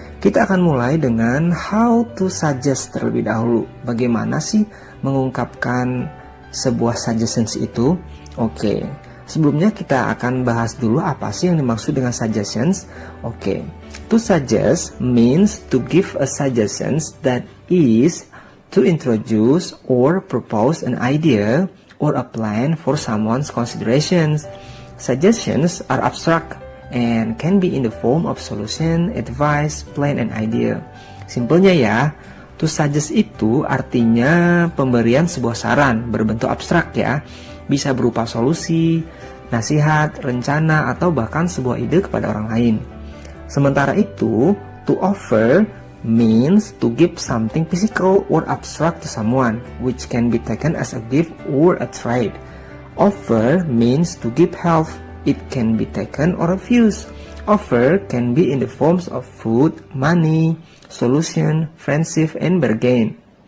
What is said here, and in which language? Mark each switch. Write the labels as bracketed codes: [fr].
[id] Kita akan mulai dengan [en] how to suggest [id] terlebih dahulu. Bagaimana sih mengungkapkan sebuah suggestions itu? Oke, sebelumnya kita akan bahas dulu apa sih yang dimaksud dengan suggestions. [en] Oke, to suggest means to give a suggestions that is to introduce or propose an idea or a plan for someone's considerations. Suggestions are abstract and can be in the form of solution, advice, plan, and idea. [id] Simpelnya ya, to suggest itu artinya pemberian sebuah saran berbentuk abstrak ya. Bisa berupa solusi, nasihat, rencana, atau bahkan sebuah ide kepada orang lain. [en] Sementara itu, to offer means to give something physical or abstract to someone, which can be taken as a gift or a trade. Offer means to give help. It can be taken or refused. Offer can be in the forms of food, money, solution, friendship, and bargain.